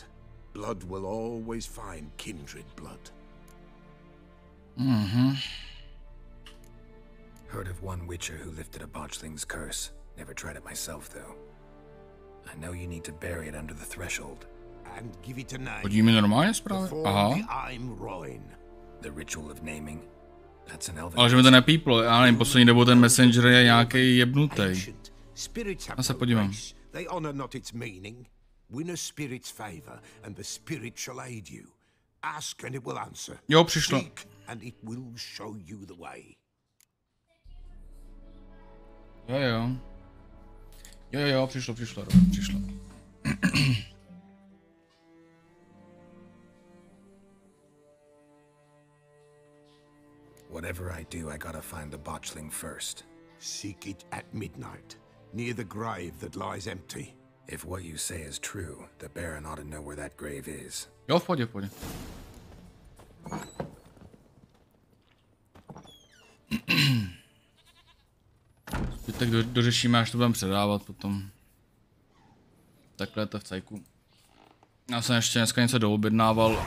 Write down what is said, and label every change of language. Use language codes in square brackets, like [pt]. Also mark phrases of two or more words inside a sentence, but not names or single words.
[en] Blood will always find kindred blood. Heard of one witcher who lifted a botchling's curse. Never tried it myself, though. I know you need to bury it under the threshold. And give it a name. [cs] Chodí mi normálně zprávy? [en] Perform [cs] Aha. the I'm Roin. [en] The ritual of naming. That's an elven. [cs] Ale že mi to nepíplo, já nevím, poslední dobou ten Messenger je nějaký jebnutý. [en] Ancient. Spirits have [cs] Já se no podívám. [en] grace. They honor not its meaning. Win a spirit's favor, and the spirit shall aid you. Ask and it will answer. [cs] Jo, přišlo. [en] Seek and it will show you the way. [cs] Jo, přišlo. [en] Whatever I do, I gotta find the botchling first. Seek it at midnight, near the grave that lies empty. If what you say is true, the Baron ought to know where that grave is. [cs] Jo, v pohodě. Tak dořešíme, až to budeme předávat potom. Takhle to v cajku. Já jsem ještě dneska něco doobjednával.